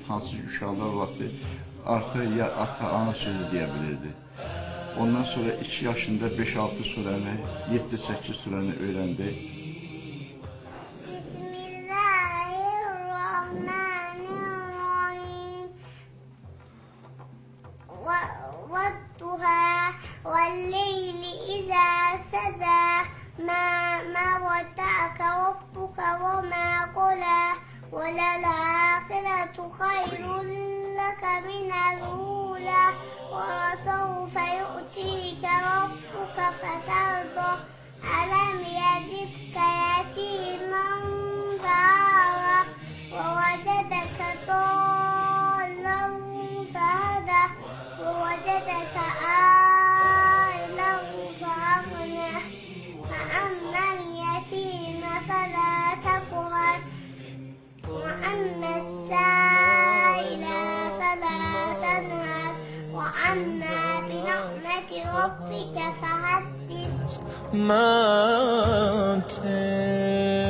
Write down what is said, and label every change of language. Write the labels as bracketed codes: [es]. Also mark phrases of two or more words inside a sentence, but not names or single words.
[az] Hansı ki, uşaqlar vaxtı artıq ya ata-ana sözü deyə bilirdi. Ondan sonra 2 yaşında 5-6 surəni, 7-8 surəni öyrəndi. [ar] بسم الله الرحمن الرحيم. والضحى والليل إذا سجى ما ودعك ربك وما قلى و للآخرة خير لك من الأولى ولسوف يعطيك ربك فترضى ألم يجدك يتيما فآوى ووجدك ضالا فهدى ووجدك عائلا فأغنى فأما اليتيم فلا تقهر وأما السائل فلا تنهر وأما بنعمة ربك فحدث. 'Mountain